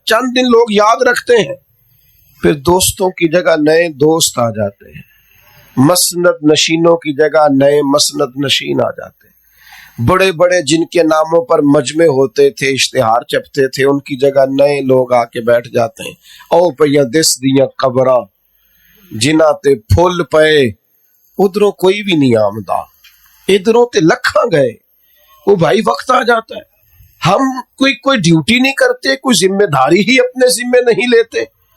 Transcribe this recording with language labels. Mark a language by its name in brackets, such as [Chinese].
[Urdu] چند دن لوگ یاد رکھتے ہیں، پھر دوستوں کی جگہ نئے دوست آ جاتے ہیں، مسند نشینوں کی جگہ نئے مسند نشین آ جاتے ہیں. بڑے بڑے جن کے ناموں پر مجمع ہوتے تھے، اشتہار چھپتے تھے، ان کی جگہ نئے لوگ آ کے بیٹھ جاتے ہیں. [Punjabi] او پہ دس دیاں قبراں جنہ تے پھول پئے، ادھروں کوئی بھی نہیں آمدہ، ادھروں تے لکھاں گئے. [Urdu] وہ بھائی وقت آ جاتا ہے، ہم کوئی ڈیوٹی نہیں کرتے، کوئی ذمہ داری ہی اپنے ذمہ نہیں لیتے.